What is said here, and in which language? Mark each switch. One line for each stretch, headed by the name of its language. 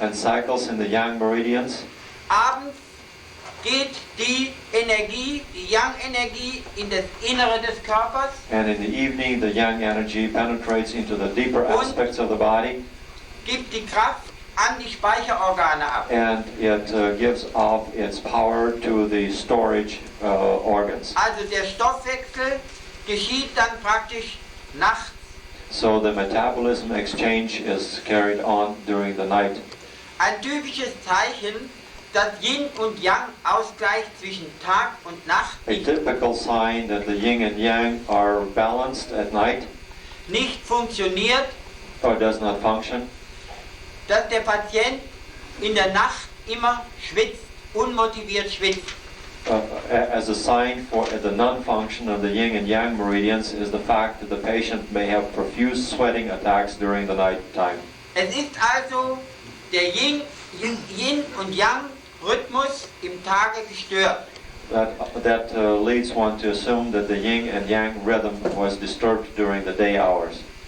English: and cycles in the yang meridians.
German: Abends geht die Yang-Energie in das Innere des Körpers
English: And in the evening, the yang energy penetrates into the deeper aspects of the body,
German: gibt die Kraft an die Speicherorgane ab.
English: and it gives off its power to the storage organs.
German: Also der Stoffwechsel geschieht dann praktisch nachts.
English: So the metabolism exchange is carried on during the night.
German: Ein typisches Zeichen, dass Yin und Yang Ausgleich zwischen Tag und Nacht
English: A typical sign that the yin and yang are balanced at night
German: nicht funktioniert,
English: or does not function,
German: dass der Patient in der Nacht immer schwitzt, unmotiviert schwitzt.
English: as a sign for the non-function of the yin and yang meridians is the fact that the patient may have profuse sweating attacks during the night time.
German: Es ist also der Yin und Yang Rhythmus im Tage gestört.
English: That leads one to assume that the yin and yang rhythm was disturbed during the day hours.